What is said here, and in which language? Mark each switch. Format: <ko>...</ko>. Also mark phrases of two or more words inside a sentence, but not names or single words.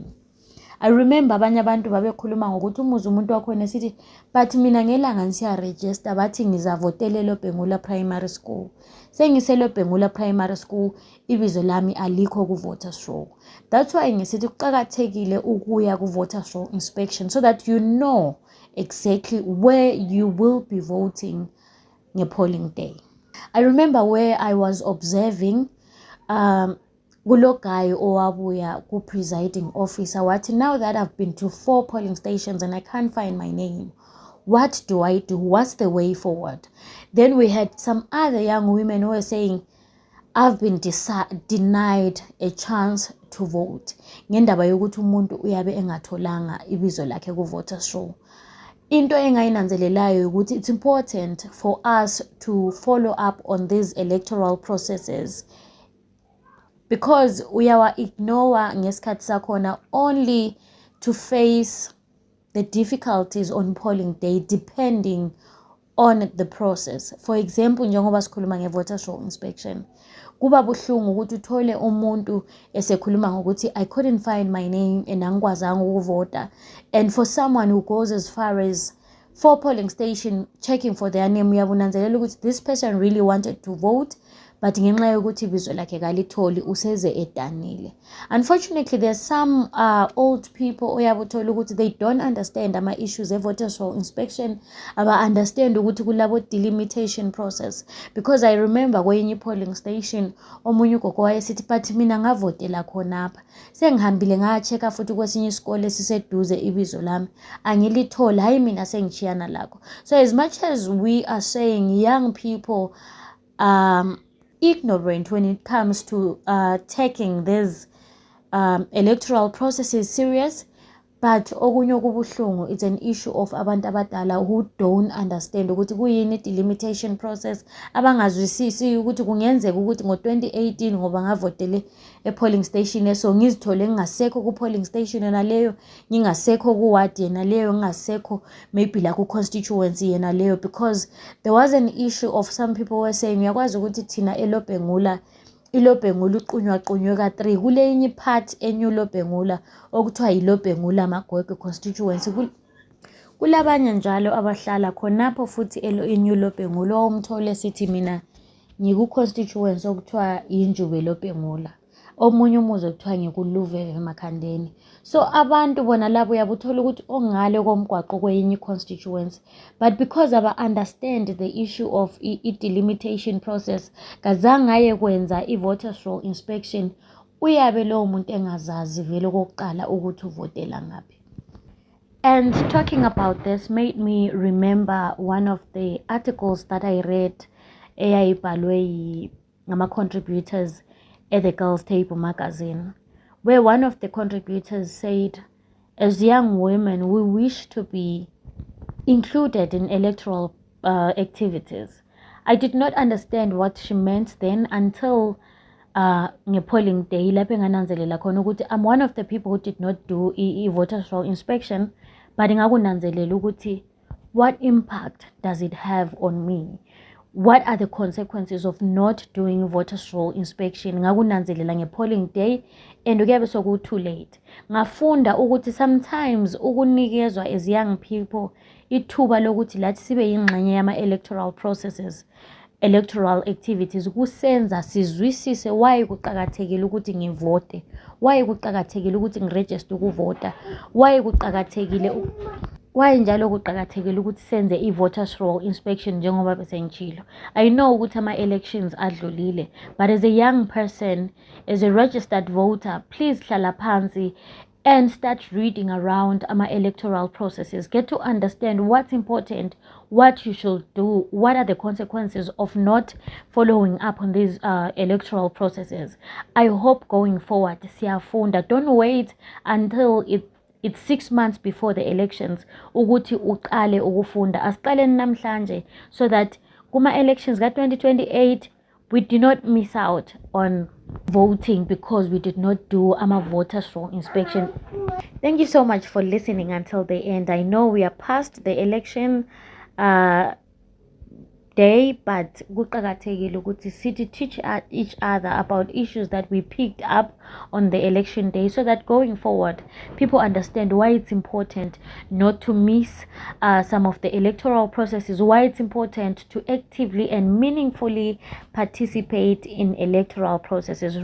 <nd>I remember abanye abantu babekhuluma ngokuthi umuzi umuntu wakhona esithi but mina ngelanga ngisiyaregister bathi ngizavotela eLobhengula primary school. Sengiselo Bhengula primary school ibizo lami alikho ku</nd> <en>voters roll. That's why</en> <nd>ngisithi kuqhakathekile ukuya ku</nd> <en>voters roll inspection so that you know exactly where you will be voting nge polling day. I remember where I was observing</en> <nd>kulo guy owabuya ku</nd> <en>presiding officer wathi, now that I've been to 4 polling stations and I can't find my name, what do I do? What's the way forward? Then we had some other young women who were saying, I've been denied a chance to vote.</en> <nd>Ngendaba yokuthi umuntu uyabe engatholanga ibizo lakhe ku</nd> <en>voters roll.</en> <nd>Into engayinanzelelayo ukuthi</nd> <en>it's important for us to follow up on these electoral processes because</en> <nd>uyawa ignore ngesikhathi sakhona</nd> <en>only to face the difficulties on polling day depending on the process. For example,</en> <nd>njengoba sikhuluma nge-</nd> <en>voters roll inspection,</en> <nd>kuba buhlungu ukuthi uthole umuntu esekhuluma ngokuthi</nd> <en>I couldn't find my name</en> <nd>and angikwazanga ukuvota,</nd> <en>and for someone who goes as far as 4 polling station checking for their name,</en> <nd>uyabunanzelela ukuthi</nd> <en>this person really wanted to vote</en> <nd>but ngenxa yokuthi ibizo lakhe kalitholi useze edanile.</nd> <en>Unfortunately, there's some old people</en> <nd>oyabuthola ukuthi</nd> <en>they don't understand</en> <nd>ama issues e-</nd> <en>voters roll inspection,</en> <nd>aba understand ukuthi kulabo</nd> <en>delimitation process, because I remember</en> <nd>kwenye polling station omunye ugogo wayesithi but mina ngavotela khonapha sengihambile ngachecka futhi kwesinye isikole esiseduze ibizo lami angilithola, hayi mina sengichiyana lakho.</nd> <en>So as much as we are saying young people ignorant when it comes to taking these electoral processes serious.</en> <nd>But okunye okubuhlungu,</nd> <en>it's an issue of</en> <nd>abantu abadala</nd> <en>who don't understand</en> <nd>ukuthi kuyini</nd> <en>delimitation process, abangazwisisi</en> <nd>ukuthi kungenzeka ukuthi ngo-2018 ngoba ngavotele e-</nd> <en>polling station</en> <nd>so ngizithole ngingasekho ku-</nd> <en>polling station</en> <nd>yena leyo, ngingasekho ku-ward yena leyo, ngingasekho maybe la ku-constituency yena leyo,</nd> <en>because there was an issue of some people were saying</en> <nd>uyakwazi ukuthi thina elobhengula ilobhengula uqunywaqunywe ka-3 kule yinye part enye ulobhengula okuthiwa yilobhengula Magwegwe constituency. Kulabanye njalo abahlala khonapho futhi enye ulobhengula owumthole sithi mina ngiku-constituency okuthiwa yinjube lobhengula, omunye umuzi okuthiwa ngikuluve emakhandeni. So abantu bona labo uyabuthola ukuthi ongale komgwaqo kwenye constituency,</nd> <en>but because</en> <nd>aba-understand</nd> <en>the issue of i-delimitation process,</en> <nd>kazange aye kwenza</nd> <en>i-voters roll inspection,</en> <nd>uyabe lowo muntu engazazi vele okokuqala ukuthi uvotela ngaphi.</nd> <en>And talking about this made me remember one of the articles that I read</en> <nd>eyayibhalwe ngama-contributors</nd> <en>at the Girls Table magazine, where one of the contributors said, as young women, we wish to be included in electoral activities. I did not understand what she meant then until polling day</en> <nd>lapho engananzelela khona ukuthi</nd> <en>I'm one of the people who did not do voters roll inspection, but</en> <nd>ngakunanzelela ukuthi</nd> <en>what impact does it have on me? What are the consequences of not doing voters roll inspection?</en> <nd>Ngakunanzelela nge-</nd> <en>polling day</en> <nd>and kuyabe soku</nd> <en>too late.</en> <nd>Ngafunda ukuthi sometimes ukunikezwa</nd> <en>as young people</en> <nd>ithuba lokuthi lathi sibe yingxenye yama-</nd> <en>electoral processes, electoral activities,</en> <nd>kusenza sizwisise why kuqakathekile ukuthi ngivote, why kuqakathekile ukuthi ngiregister ukuvota, why njalo kuqakathekile ukuthi senze i-</nd> <en>voters roll inspection</en> <nd>njengoba besengitshilo.</nd> <en>I know</en> <nd>ukuthi ama-elections adlulile,</nd> <en>but as a young person, as a registered voter, please</en> <nd>hlala phansi</nd> <en>and start reading around ama-electoral processes. Get to understand what's important, what you should do, what are the consequences of not following up on these electoral processes. I hope going forward, siyafunda. Don't wait until it's 6 months before the elections</en> <nd>ukuthi uqale ukufunda. Asiqaleni namhlanje</nd> <en>so that</en> <nd>kuma-elections ka-2028</nd> <en>we do not miss out on voting because we did not do voters roll inspection. Thank you so much for listening until the end. I know we are past the election day, but</en> <nd>kuqakathekile ukuthi sithi</nd> <en>teach each other about issues that we picked up on the election day so that going forward people understand why it's important not to miss some of the electoral processes, why it's important to actively and meaningfully participate in electoral processes.</en>